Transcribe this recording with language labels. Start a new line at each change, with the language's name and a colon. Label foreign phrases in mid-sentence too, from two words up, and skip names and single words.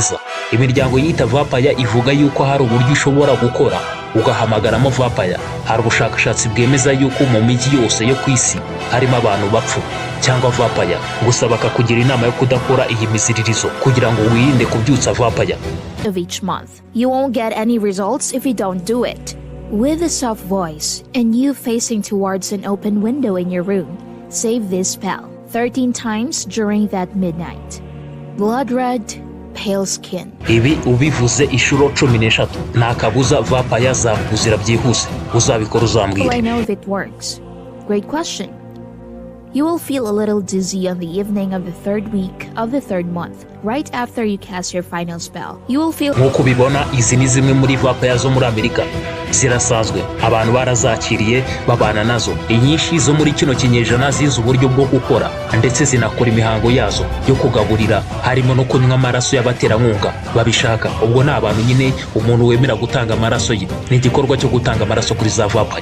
Kinyarwanda: Imiryango yita vampire ivuga yuko hari uburyo ishobora gukora ugahamagaramo vampire. Hari ubushakashatsi bwemeza yuko mu mijyi yose yo ku isi harimo abantu bapfu cyangwa vampire, gusa bakakugira inama yo kudakora iyi miziririzo kugira ngo wirinde kubyutsa vampire.
English: Of each month. You won't get any results if you don't do it. With a soft voice and you facing towards an open window in your room, save this spell 13 times during that midnight. Blood red, pale skin.
Kinyarwanda: Ibi ubivuze inshuro 16 nta kabuza vampire zakuzira byihuse. Uzabikora uzambwira.
English: Oh, I know if it works. Great question. You will feel a little dizzy on the evening of the third week of the third month, right after you cast your final spell. You will feel...
Kinyarwanda: Nk'uko ubibona, izi ni zimwe muri vampire zo muri Amerika. Zirasanzwe, abantu barazakiriye babana nazo. Inyinshi zo muri kino kinyejana zizi uburyo bwo gukora ndetse zinakora imihango yazo yo kugaburira, harimo no kunywa amaraso y'abaterankunga babishaka. Ubwo ni abantu nyine umuntu wemera gutanga amaraso ye. Ni igikorwa cyo gutanga amaraso kuri za vampire.